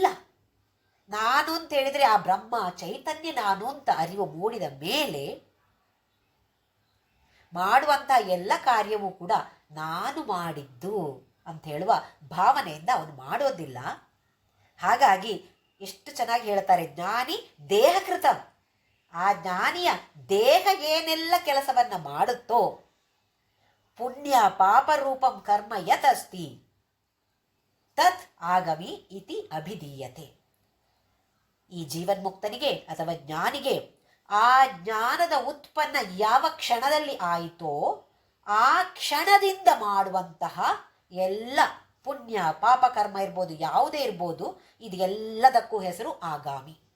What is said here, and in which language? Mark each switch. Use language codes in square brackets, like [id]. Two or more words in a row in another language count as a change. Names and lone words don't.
[kn] ನಾನು ಅಂತ ಹೇಳಿದರೆ ಆ ಬ್ರಹ್ಮ ಚೈತನ್ಯ ನಾನು ಅಂತ ಅರಿವು ಮೂಡಿದ ಮೇಲೆ ಮಾಡುವಂಥ ಎಲ್ಲ ಕಾರ್ಯವೂ ಕೂಡ ನಾನು ಮಾಡಿದ್ದು ಅಂತ ಹೇಳುವ ಭಾವನೆಯಿಂದ ಅವನು ಮಾಡೋದಿಲ್ಲ. ಹಾಗಾಗಿ ಎಷ್ಟು ಚೆನ್ನಾಗಿ ಹೇಳ್ತಾರೆ, [sa] ಜ್ಞಾನಿ ದೇಹಕೃತ. [kn] ಆ ಜ್ಞಾನಿಯ ದೇಹ ಏನೆಲ್ಲ ಕೆಲಸವನ್ನು ಮಾಡುತ್ತೋ [sa] ಪುಣ್ಯ ಪಾಪ ರೂಪಂ ಕರ್ಮ ಯತಸ್ತಿ ತತ್ ಆಗಮಿ ಇತಿ ಅಭಿಧೀಯತೆ. [kn] ಈ ಜೀವನ್ಮುಕ್ತನಿಗೆ ಅಥವಾ ಜ್ಞಾನಿಗೆ ಆ ಜ್ಞಾನದ ಉತ್ಪನ್ನ ಯಾವ ಕ್ಷಣದಲ್ಲಿ ಆಯಿತೋ ಆ ಕ್ಷಣದಿಂದ ಮಾಡುವಂತಹ ಎಲ್ಲ ಪುಣ್ಯ ಪಾಪ ಕರ್ಮ ಇರ್ಬೋದು, ಯಾವುದೇ ಇರ್ಬೋದು, ಇದು ಎಲ್ಲದಕ್ಕೂ ಹೆಸರು ಆಗಾಮಿ.